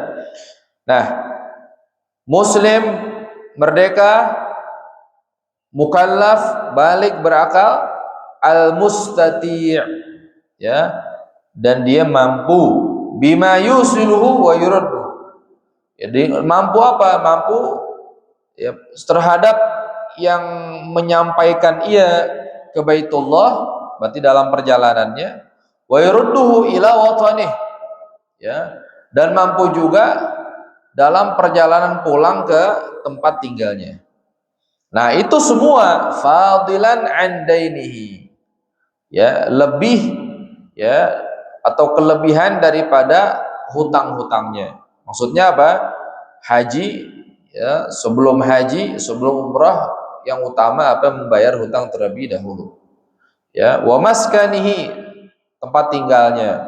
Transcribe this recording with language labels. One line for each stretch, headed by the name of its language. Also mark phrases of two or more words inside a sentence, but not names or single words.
Indonesian: Nah, muslim merdeka, mukallaf, balik berakal, al-mustati', ya, dan dia mampu
Arabic: بما يوصله ويرد.
Indonesian: Jadi mampu apa? Mampu ya terhadap yang menyampaikan ia ke Baitullah, berarti dalam perjalanannya,
Arabic: ويرده إلى وطنه, ya,
Indonesian: dan mampu juga dalam perjalanan pulang ke tempat tinggalnya. Nah, itu semua
Arabic: فاضلا عن دينه.
Indonesian: Ya, lebih ya atau kelebihan daripada hutang-hutangnya. Maksudnya apa? Haji ya, sebelum haji, sebelum umrah yang utama apa? Membayar hutang terlebih dahulu. Ya,
Arabic: ومسكنه,
Indonesian: tempat tinggalnya.